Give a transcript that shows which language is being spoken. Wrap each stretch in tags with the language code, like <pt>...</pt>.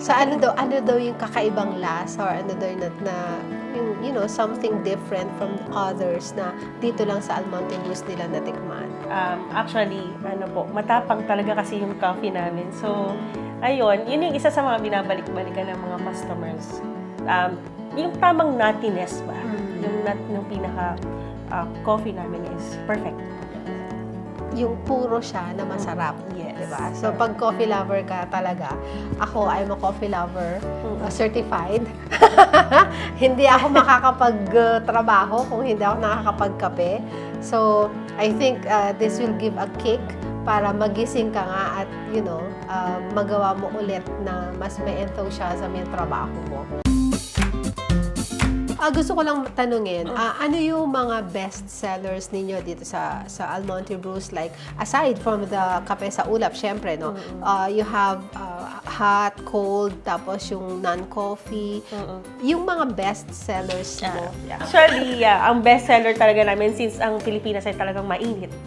<tl>So, ano daw yung kakaibang lasa or ano daw yung yung,</tl> <en>you know, something different from others</en> <tl>na dito lang sa Almonte Brews nila natikman? Actually, matapang talaga kasi yung coffee namin. So, ayun, yun yung isa sa mga binabalik-balikan ng mga customers. Yung tamang nuttiness ba? Yung pinaka coffee namin is perfect. Yung puro siya na masarap.</tl> <en>Yes.</en> <tl>Diba?</tl> <en>So,</en> <tl>pag coffee lover ka talaga, ako,</tl> <en>I'm a coffee lover, certified.</en> <tl>Hindi ako makakapag-trabaho kung hindi ako nakakapagkape.</tl> <en>So, I think this will give a kick</en> <tl>para magising ka nga at,</tl> <en>you know,</en> <tl>magawa mo ulit na mas may enthusiasm yung trabaho mo. Gusto ko lang tanungin, ano yung mga best sellers ninyo dito sa Almonte Brews? Like, aside from the kape sa ulap, syempre, no?</tl> <en>You have hot, cold,</en> <tl>tapos yung</tl> <en>non-coffee.</en> <tl>Yung mga best sellers mo. Actually, ang best seller talaga namin since ang Pilipinas ay talagang mainit.</tl>